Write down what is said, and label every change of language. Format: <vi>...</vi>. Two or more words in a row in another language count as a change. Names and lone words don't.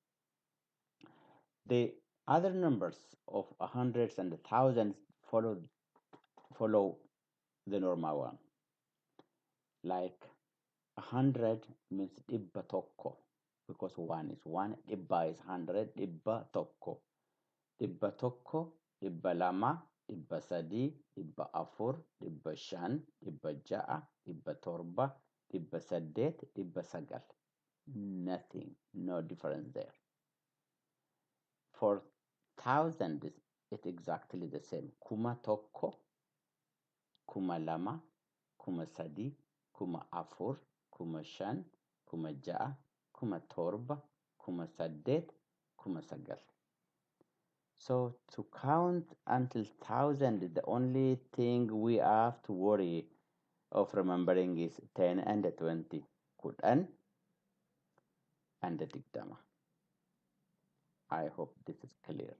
<en>The other numbers of hundreds and thousands follow the normal one. Like 100 means</en> <om>Ibba Tokko,</om> <en>because 1 is 1, Ibba is 100,</en> <om>Ibba Tokko. Ibba Tokko, Ibba Lama, Ibba Sadi, Ibba Afur, Ibba Shan, Ibba Ja'a, Ibba Torba, Ibba Saddet, Ibba Sagal.</om> <en>Nothing, no difference there. For thousand, it's exactly the same.</en> <om>Kuma Tokko, Kuma Lama, Kuma Sadi, Kuma Afur, Kuma Shan, Kuma Ja'a, Kuma Torba, Kuma Saddet, Kuma Sagal.</om> <en>So to count until 1,000, the only thing we have to worry of remembering is 10 and 20, Quran and the Digdama. I hope this is clear.</en>